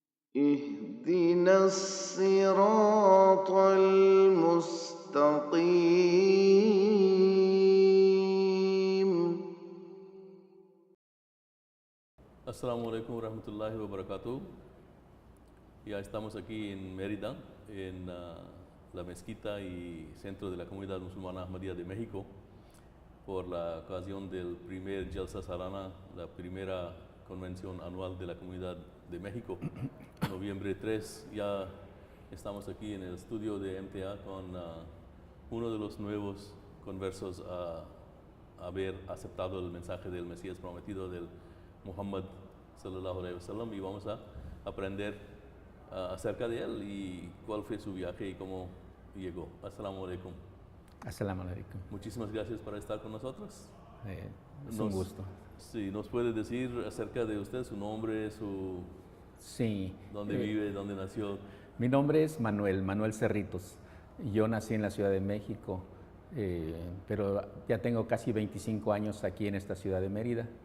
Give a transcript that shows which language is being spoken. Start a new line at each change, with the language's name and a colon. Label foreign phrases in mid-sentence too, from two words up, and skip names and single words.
Arabic: اهدنا الصراط المستقيم. السلام عليكم ورحمة الله وبركاته.
Spanish: Ya estamos aquí en Mérida, en la mezquita y centro de la comunidad musulmana Ahmadiyya de México, por la ocasión del primer Jalsa Salana, la primera convención anual de la comunidad de México. Noviembre 3, ya estamos aquí en el estudio de MTA con uno de los nuevos conversos a haber aceptado el mensaje del Mesías prometido del Muhammad
Arabic: صلى الله عليه وسلم,
Spanish: y vamos a aprender acerca de él y cuál fue su viaje y cómo llegó.
Arabic: السلام عليكم. السلام عليكم.
Spanish: Muchísimas gracias por estar con nosotros. Es un gusto. Sí, ¿nos puede decir acerca de usted, su nombre, Sí. dónde vive, dónde nació? Mi nombre es Manuel Cerritos. Yo nací en la Ciudad de México, pero ya tengo casi 25 años aquí en esta ciudad de Mérida.